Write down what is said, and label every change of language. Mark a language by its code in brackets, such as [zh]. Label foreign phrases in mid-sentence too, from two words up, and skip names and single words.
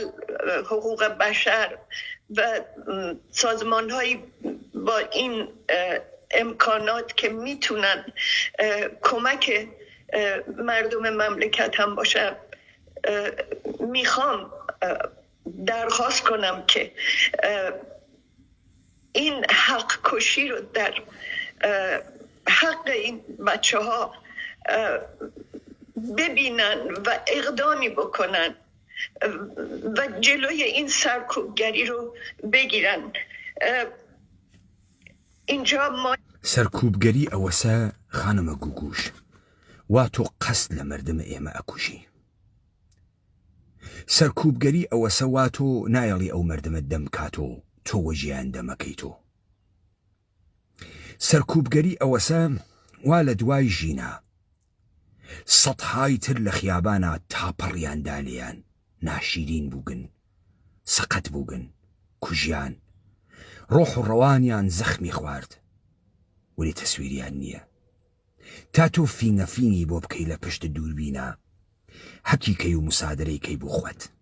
[fa] حقوق بشر و سازمان های با این امکانات که میتونن کمک مردم مملکت هم باشن میخوام درخواست کنم که این حق کشی رو در حق این بچه ها ببینن و اقدامی بکنن و جلوی این سرکوبگری رو بگیرن اینجا ما [sdh] سەرکوبگەری ئەوەسە خانمە گوگوش وا تۆ قەست لە مردمە ئێمە ئەکوژی سەرکوبگەری ئەوەسە وا تۆ نایەڵی ئەو مردمە دەمکاتۆ تۆ وەژیان دەمەکەیتۆ سەرکوبگەری ئەوەسە وا لە دوای ژینا سەدهای تر لە خیابانە تاپەڕیان دالیان ناشیرین بووگن سەقەت بووگن کوژیان ڕۆح و ڕەوانیان زەخمی خوارد ولی تەسویریان نییە تا تۆ فینگەفینگی بۆ بکەی لە پشت دووربینە حەکی کەی و مسادرەی کەی بۆ خۆت.